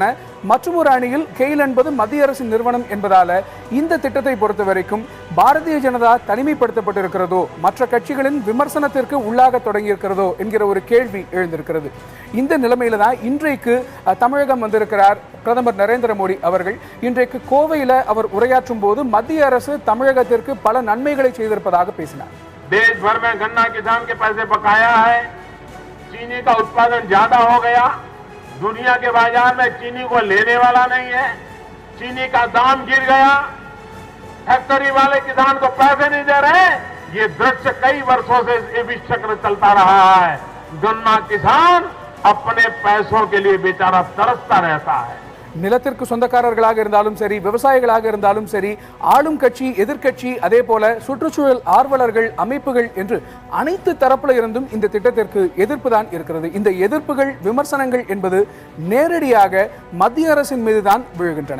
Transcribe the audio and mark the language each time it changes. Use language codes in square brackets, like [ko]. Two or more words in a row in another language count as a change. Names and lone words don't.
[ta] மற்றொரு அணியில் கெயில் என்பது மத்திய அரசின் நிறுவனம் என்பதால இந்த திட்டத்தை பொறுத்த வரைக்கும் பாரதிய ஜனதா தனிமைப்படுத்தப்பட்டிருக்கிறதோ, மற்ற கட்சிகளின் விமர்சனத்திற்கு உள்ளாக தொடங்கியிருக்கிறதோ என்கிற ஒரு கேள்வி எழுந்திருக்கிறது. இந்த நிலைமையில தான் இன்றைக்கு தமிழகம் வந்திருக்கிறார் பிரதமர் நரேந்திர மோடி அவர்கள். இன்றைக்கு கோவையில் அவர் உரையாற்றும் போது மத்திய அரசு தமிழகத்திற்கு பல நன்மைகளை செய்திருப்பதாக பேசினார். [hi] चीनी का उत्पादन ज्यादा हो गया, दुनिया के बाजार में चीनी को लेने वाला नहीं है, चीनी का दाम गिर गया, फैक्ट्री वाले किसान को पैसे नहीं दे रहे। ये दृश्य कई वर्षों से ये विचक्र चलता रहा है। गन्ना किसान अपने पैसों के लिए बेचारा तरसता रहता है. [ta] நிலத்திற்கு சொந்தக்காரர்களாக இருந்தாலும் சரி, விவசாயிகளாக இருந்தாலும் சரி, ஆளும் கட்சி, எதிர்கட்சி, அதே போல சுற்றுச்சூழல் ஆர்வலர்கள், அமைப்புகள் என்று அனைத்து தரப்புல இருந்தும் இந்த திட்டத்திற்கு எதிர்ப்பு தான் இருக்கிறது. இந்த எதிர்ப்புகள், விமர்சனங்கள் என்பது நேரடியாக மத்திய அரசின் மீதுதான் விழுகின்றன.